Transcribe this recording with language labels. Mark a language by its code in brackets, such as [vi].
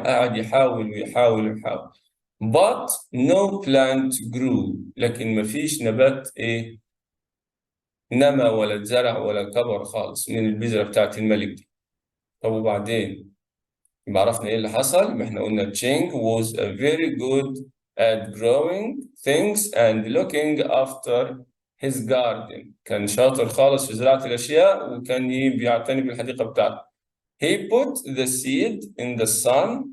[ar] قاعد يحاول ويحاول ويحاول. [en] but no plant grew. [ar] لكن ما فيش نبات إيه؟ نما ولا اتزرع ولا كبر خالص من البذرة بتاعت الملك دي. طب وبعدين؟ يبقى عرفنا ايه اللي حصل. ما احنا قلنا [en] Cheng was a very good at growing things and looking after his garden. [ar] كان شاطر خالص في زراعة الأشياء وكان بيعتني بالحديقة بتاعته. [en] He put the seed in the sun.